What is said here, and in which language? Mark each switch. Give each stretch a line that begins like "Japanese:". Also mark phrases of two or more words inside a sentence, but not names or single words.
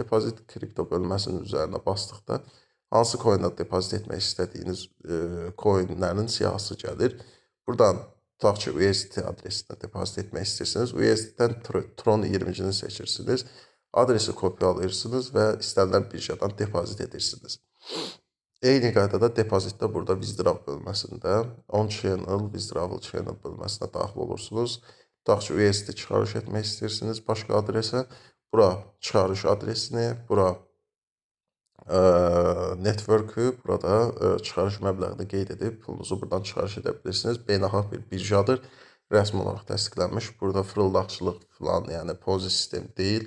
Azerbaijani: Deposit kripto bölməsinin üzərinə basdıqda hansı coin'ə depozit etmək istədiyiniz coinlərin siyahısı gəlir. Buradan tutaq ki, USDT adresinə depozit etmək istəyirsiniz. USDT-dən Tron 20-cini seçirsiniz. Adresi kopyalayırsınız və istənilən birjadan depozit edirsiniz. Eyni qaydada depozitdə burada withdraw bölməsində on-channel,
English: withdrawal channel
Azerbaijani: bölməsinə daxil olursunuz. Tutaq ki, USDT çıxarış etmək istəyirsiniz başqa adresə. Bura çıxarış adresini, bura network'ü, burada çıxarış məbləğini qeyd edib pulunuzu buradan çıxarış edə bilirsiniz. Beynəlxalq bir birjadır. Rəsmi olaraq təsdiqlənmiş. Burada fırıldaqçılıq falan, yəni Ponzi sistem deyil.